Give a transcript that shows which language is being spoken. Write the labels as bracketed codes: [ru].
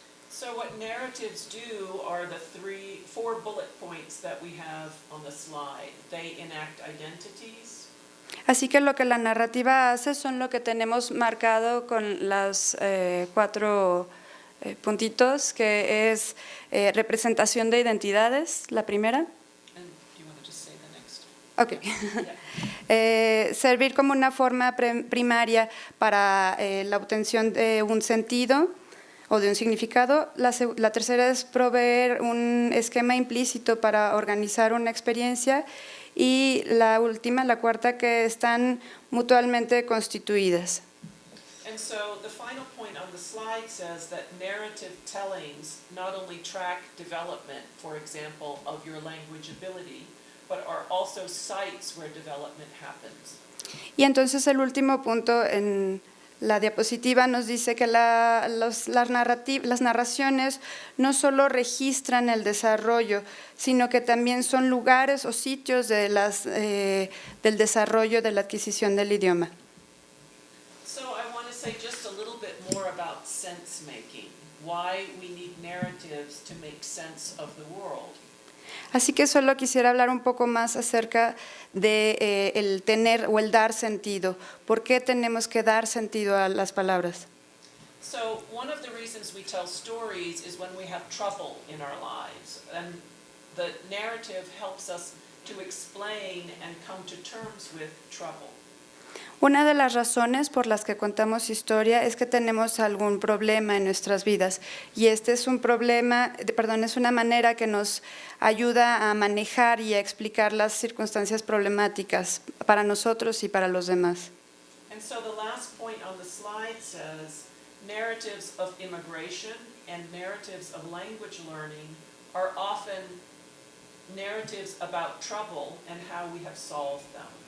[en] So what narratives do are the four bullet points that we have on the slide. They enact identities. [es] Así que lo que la narrativa hace son lo que tenemos marcado con las 4 puntitos, que es representación de identidades, la primera. [en] And do you want to just say the next? Okay. [es] Servir como una forma primaria para la obtención de un sentido o de un significado. La tercera es proveer un esquema implícito para organizar una experiencia. Y la última, la cuarta, que están mutuamente constituidas. [en] And so the final point on the slide says that narrative tellings not only track development, for example, of your language ability, but are also sites where development happens. [es] Y entonces el último punto en la diapositiva nos dice que las narraciones no solo registran el desarrollo, sino que también son lugares o sitios del desarrollo de la adquisición del idioma. [en] So I want to say just a little bit more about sense making, why we need narratives to make sense of the world. [es] Así que solo quisiera hablar un poco más acerca de el tener o el dar sentido. ¿Por qué tenemos que dar sentido a las palabras? [en] So one of the reasons we tell stories is when we have trouble in our lives, and the narrative helps us to explain and come to terms with trouble. [es] Una de las razones por las que contamos historia es que tenemos algún problema en nuestras vidas y este es es una manera que nos ayuda a manejar y a explicar las circunstancias problemáticas para nosotros y para los demás. [en] And so the last point on the slide says, narratives of immigration and narratives of language learning are often narratives about trouble and how we have solved them.